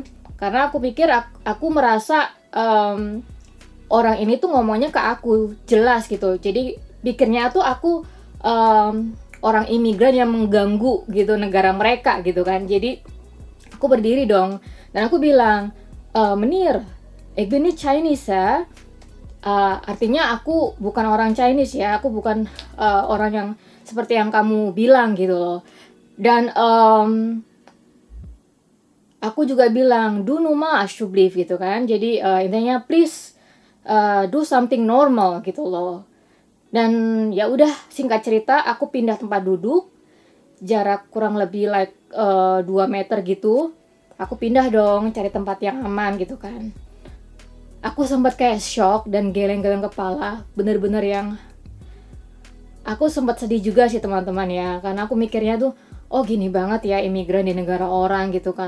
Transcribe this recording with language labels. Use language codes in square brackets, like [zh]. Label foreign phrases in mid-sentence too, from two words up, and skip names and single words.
[id] Karena aku pikir aku merasa orang ini tuh ngomongnya ke aku jelas gitu. Jadi pikirnya tuh aku orang imigran yang mengganggu gitu negara mereka gitu kan. Jadi aku berdiri dong, dan aku bilang, menir, [nl] ik ben niet Chinese ya. [id] Artinya aku bukan orang Chinese ya, aku bukan orang yang seperti yang kamu bilang gitu loh. Dan aku juga bilang, [nl] do numa alsjeblieft [id] gitu kan. Jadi intinya [en] please do something normal [id] gitu loh. Dan ya udah, singkat cerita aku pindah tempat duduk. jarak kurang lebih 2 meter gitu, aku pindah dong cari tempat yang aman gitu kan. Aku sempat kayak shock dan geleng-geleng kepala, bener-bener yang aku sempat sedih juga sih teman-teman ya, karena aku mikirnya tuh, oh gini banget ya imigran di negara orang gitu kan.